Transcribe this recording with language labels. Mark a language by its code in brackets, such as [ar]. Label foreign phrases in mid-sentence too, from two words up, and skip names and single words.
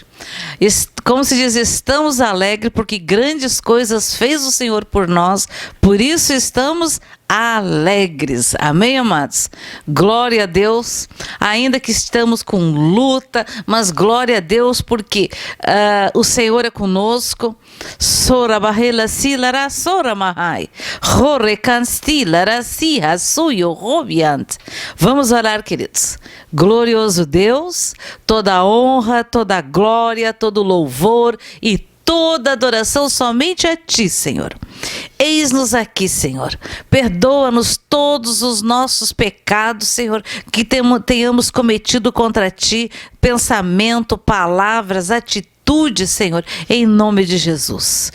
[pt] Como se diz, estamos alegres porque grandes coisas fez o Senhor por nós, por isso estamos alegres. Amém, amados? Glória a Deus, ainda que estamos com luta, mas glória a Deus porque o Senhor é conosco. Sora barrela silara sora mahai, rore canstilara siha suyo robiant. Vamos orar, queridos. Glorioso Deus, toda honra, toda glória, todo louvor e toda adoração somente a Ti, Senhor. Eis-nos aqui, Senhor. Perdoa-nos todos os nossos pecados, Senhor, que tenhamos cometido contra Ti, pensamento, palavras, atitudes, Senhor, em nome de Jesus.